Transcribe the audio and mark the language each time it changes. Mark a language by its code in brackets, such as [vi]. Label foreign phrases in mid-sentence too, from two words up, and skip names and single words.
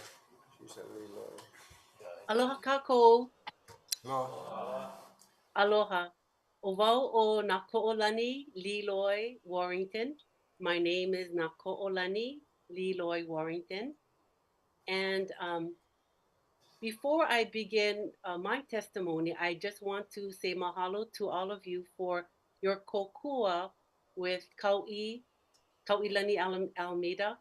[en] She's a little. [haw] Aloha kākou. Aloha. Aloha. O wau o nā ko'olani Liloi Warrington. [en] My name is nā ko'olani Liloi Warrington. And before I begin my testimony, I just want to say mahalo to all of you for your kokua with Kauilani Almeida.